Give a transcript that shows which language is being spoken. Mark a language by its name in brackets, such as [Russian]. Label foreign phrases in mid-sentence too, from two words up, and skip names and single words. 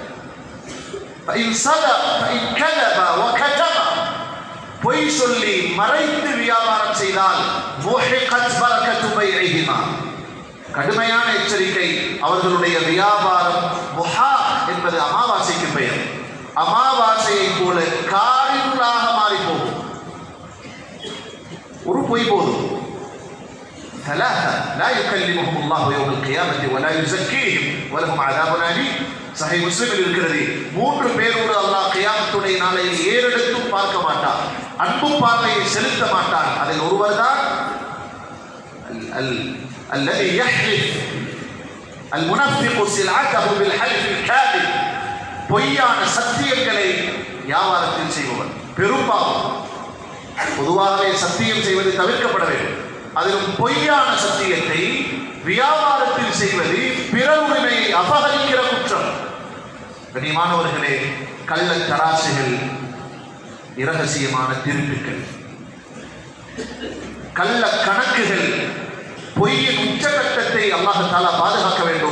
[Tamil] பொய் சொல்லி மறைத்து வியாபாரம் செய்தால் கடுமையான எச்சரிக்கை. அவர்களுடைய வியாபாரம் முஹா என்பது அமாவாசைக்கு பெயர். அமாவாசையை போல காரிருளாக மாறி போகும். ஒரு பொய் போதும். [Arabic] ثلاثة لا يكلمهم الله يوم القيامة ولا يزكيهم ولهم عذاب أليم. [Tamil] சஹீஹ் முஸ்லிமில் இருக்கிறது. 3 பேரோடு அல்லாஹ் கியாமத்துடைய நாளையில் ஏறெடுத்தும் பார்க்க மாட்டான், அன்பு பார்வையை செலுத்த மாட்டான். அதில் ஒருவர் தான் [Arabic] الذي يحلف المنفق سلعته بالحلف الكاذب. [Tamil] பொய்யான சத்தியங்களை வியாபாரத்தில் செய்பவர். பெரும்பாலும் பொதுவாகவே சத்தியம் செய்வது தவிர்க்கப்பட வேண்டும். அதிலும் பொய்யான சத்தியத்தை வியாபாரத்தில் செய்வது பிறர் உரிமையை அபகரிக்கிற குற்றம். கண்ணியமானவர்களே, கள்ள தராசுகள், இரகசியமான திருட்டுக்கள், கள்ள கணக்குகள், பொய்யின் உச்சகட்டத்தை [Arabic] الله تعالى [Tamil] பாதுகாக்க வேண்டும்.